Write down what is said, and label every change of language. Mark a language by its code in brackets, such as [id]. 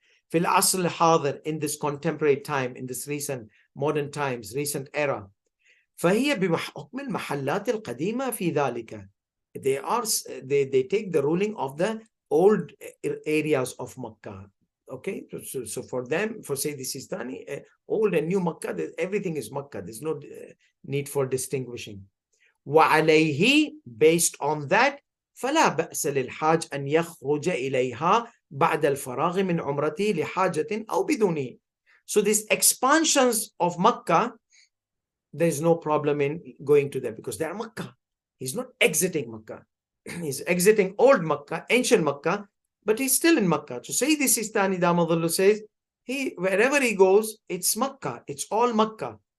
[ar] في العصر الحاضر, [en] in this contemporary time, in this recent modern times, recent era, [ar] فهي بحكم المحلات القديمة في ذلك. [en] They take the ruling of the old areas of Makkah. Okay, so for them, for Sayyid Sistani, old and new Makkah, everything is Makkah. There's no need for distinguishing. [ar] وعليه, [en] based on that, [ar] فلا بأس للحاج أن يخرج إليها بعد الفراغ من عمرته لحاجة أو بدونه. [en] So these expansions of Makkah, there's no problem in going to them because they are Makkah. He's not exiting Makkah. He's exiting old Makkah, ancient Makkah, but he's still in Makkah. So Sayyid Sistani Damadullah says, wherever he goes, it's Makkah. It's all Makkah.